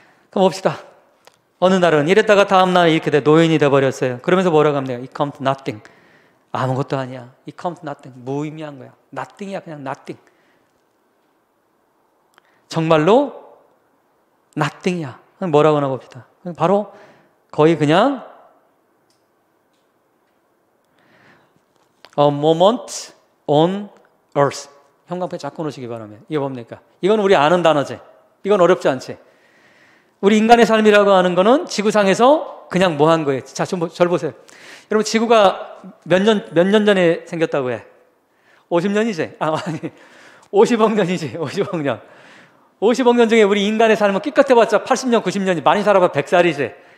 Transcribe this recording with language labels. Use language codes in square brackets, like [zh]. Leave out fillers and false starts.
[ko] 그럼 봅시다. 어느 날은 이랬다가 다음 날 이렇게 노인이 돼버렸어요. 그러면서 뭐라고 합니까? [en] It comes to nothing. [ko] 아무것도 아니야. [en] It comes to nothing. [ko] 무의미한 거야. [en] nothing이야. [ko] 그냥 [en] nothing. [ko] 정말로 nothing이야. 뭐라고 하나 봅시다. 바로 거의 그냥 [en] a moment on earth. [ko] 형광펜 잡고 놓으시기 바랍니다. 이게 뭡니까? 이건 우리 아는 단어지. 이건 어렵지 않지. 우리 인간의 삶이라고 하는 거는 지구상에서 그냥 뭐 한 거예요. 자, 절 보세요. 여러분, 지구가 몇 년 전에 생겼다고 해? 50년이지? 아니, 50억 년이지. 50억 년. 50억 년 중에 우리 인간의 삶은 끼끗해봤자 80년, 90년이 많이 살아봐 100살이지.